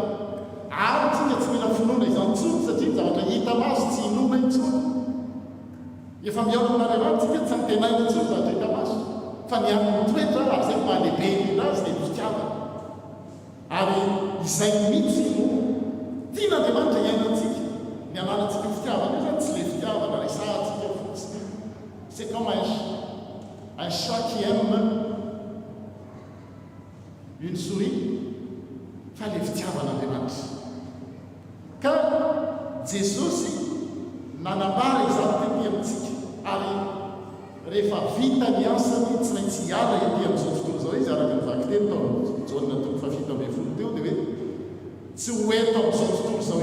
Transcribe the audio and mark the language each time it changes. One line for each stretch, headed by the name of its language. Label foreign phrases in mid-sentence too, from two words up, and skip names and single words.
Malagasy: ary tsika tsy mila finoana izany tsony satria zavatra hita maso tsy inona intsony efa miaona amin'Andriamanitra tsika tsy antenaina intsony zavatra hita maso fa ny amin'ny toetra ary zay mahalehibe indrindra azy dia fitiavana ary izay mihitsy no tian'Andriamanitra iainantsika ny ananantsika fitiavana io zany tsy le fitiavana resahantsika fotsiny
French: c'est comme un chat qui aime une souris
Malagasy: fa le fitiavan'Andriamanitra ka Jesosy nanambara izany tety amintsika ary rehefa vita ny asany tsy maintsy hiala ety amin'izao fotoana zao izy araka nivaky teny tao jaona toko fafito ambin'ny folo teo dia hoe tsy ho eto amin'izao fotoana zao